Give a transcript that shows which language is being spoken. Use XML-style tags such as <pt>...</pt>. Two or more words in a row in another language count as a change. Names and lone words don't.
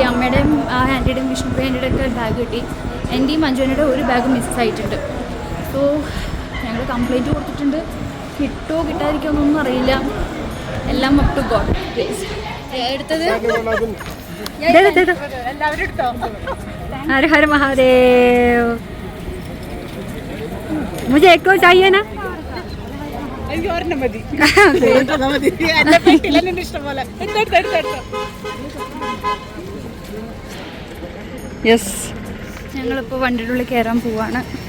<ml>അമ്മയുടെയും ആൻറ്റിയുടെയും വിഷ്ണുപ്രിയ ആൻറ്റിയുടെ ഒക്കെ ബാഗ് കിട്ടി. എൻ്റെയും മഞ്ജുവിൻ്റെ ഒരു ബാഗ് മിസ്സായിട്ടുണ്ട്. സോ ഞങ്ങൾ കംപ്ലയിൻറ്റ് കൊടുത്തിട്ടുണ്ട്. കിട്ടുമോ കിട്ടാതിരിക്കുമോ ഒന്നും അറിയില്ല. എല്ലാം</ml> <en>up to God.</en> <ml>എടുത്തത് എല്ലാവരും എടുത്തോ.</ml> <hi>हर हर महादेव. मुझे एक को चाहिए ना.</hi> <ml>യെസ്, ഞങ്ങളിപ്പോൾ വണ്ടിയുടെ ഉള്ളിൽ കയറാൻ പോവാണ്.</ml>